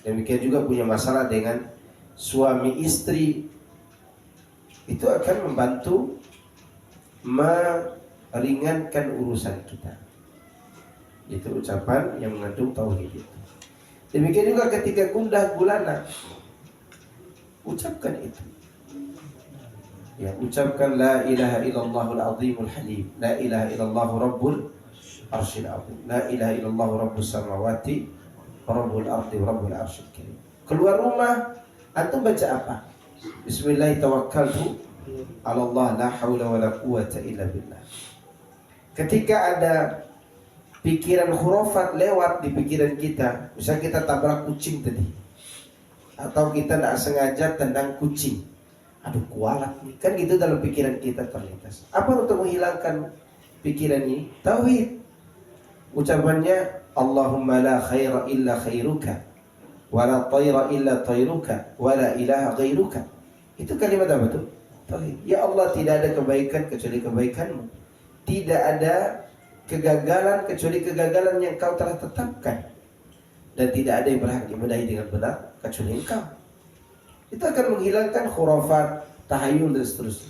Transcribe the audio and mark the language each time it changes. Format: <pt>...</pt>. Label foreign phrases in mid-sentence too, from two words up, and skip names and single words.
<id>Demikian juga punya masalah dengan suami istri, itu akan membantu meringankan urusan kita. Itu ucapan yang mengandung tauhid itu. Demikian juga ketika gundah gulana, ucapkan itu. Ya, ucapkan</id> <ar>لا إله إلا الله العظيم الحليم، لا إله إلا الله رب العرش العظيم، لا إله إلا الله رب السماوات رب الأرض رب العرش الكريم.</ar> <id>Keluar rumah antum baca apa?</id> <ar>بسم الله توكلت على الله لا حول ولا قوة إلا بالله.</ar> <id>Ketika ada pikiran khurafat lewat di pikiran kita, misalnya kita tabrak kucing tadi, atau kita tidak sengaja tendang kucing, aduh kualat nih, kan gitu dalam pikiran kita terlintas. Apa untuk menghilangkan pikiran ini? Tauhid.</id> <ar>Ucapannya اللهم لا خير إلا خيرك، ولا طير إلا طيرك، ولا إله غيرك.</ar> <id>Itu kalimat apa tuh? Tauhid. Ya Allah, tidak ada kebaikan kecuali kebaikanmu, tidak ada kegagalan kecuali kegagalan yang kau telah tetapkan, dan tidak ada yang berhak diibadahi dengan benar kecuali engkau. Itu akan menghilangkan khurafat, tahayul dan seterusnya.</id>